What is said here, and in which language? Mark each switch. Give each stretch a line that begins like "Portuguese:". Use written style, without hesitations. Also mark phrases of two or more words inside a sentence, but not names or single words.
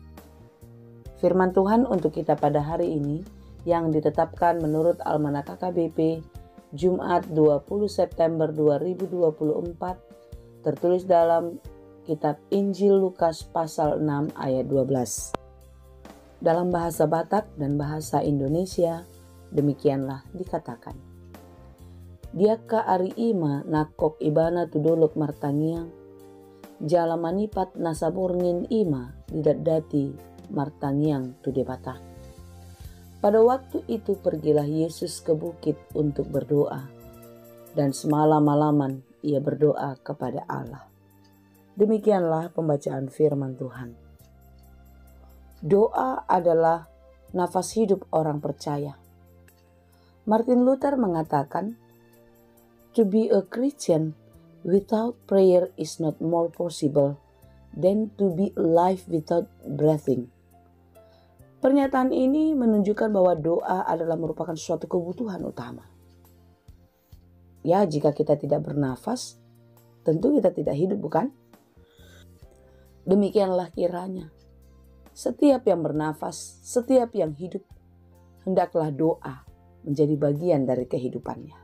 Indonesian: Firman Tuhan untuk kita pada hari ini, yang ditetapkan menurut Almanak KKBP, Jumat 20 September 2024, tertulis dalam kitab Injil Lukas pasal 6 ayat 12. Dalam bahasa Batak dan bahasa Indonesia, demikianlah dikatakan.
Batak Toba: Diaka ari ima nakok ibana tudolok martangiang, jala manipat nasaborngin ima didadati martangiang tudebata.
Indonesian: Pada waktu itu pergilah Yesus ke bukit untuk berdoa, dan semalam-malaman ia berdoa kepada Allah. Demikianlah pembacaan firman Tuhan. Doa adalah nafas hidup orang percaya. Martin Luther mengatakan,
English: "To be a Christian without prayer is not more possible than to be alive without breathing."
Indonesian: Pernyataan ini menunjukkan bahwa doa adalah merupakan suatu kebutuhan utama. Ya, jika kita tidak bernafas, tentu kita tidak hidup, bukan? Demikianlah kiranya. Setiap yang bernafas, setiap yang hidup, hendaklah doa menjadi bagian dari kehidupannya.